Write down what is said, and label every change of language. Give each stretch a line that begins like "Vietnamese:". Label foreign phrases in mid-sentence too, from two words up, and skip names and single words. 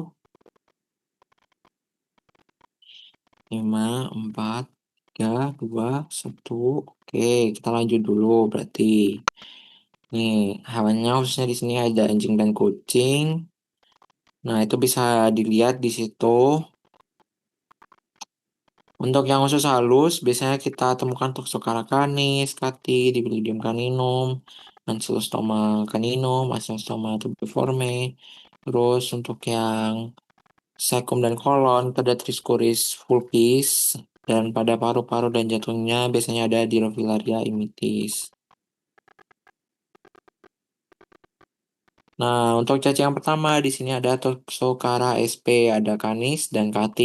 Indonesian: 5, 4, 3, 2, 1. Oke, kita lanjut dulu berarti. Nih, hewannya khususnya di sini ada anjing dan kucing. Nah, itu bisa dilihat di situ. Untuk yang usus halus, biasanya kita temukan Toxocara canis, Cati, Dipilidium caninum, Ancylostoma caninum, Ancylostoma tubiforme. Terus untuk yang sekum dan kolon, ada Triscuris vulpis, dan pada paru-paru dan jantungnya biasanya ada Dirofilaria imitis. Nah, untuk cacing yang pertama di sini ada Toxocara sp, ada canis dan Cati.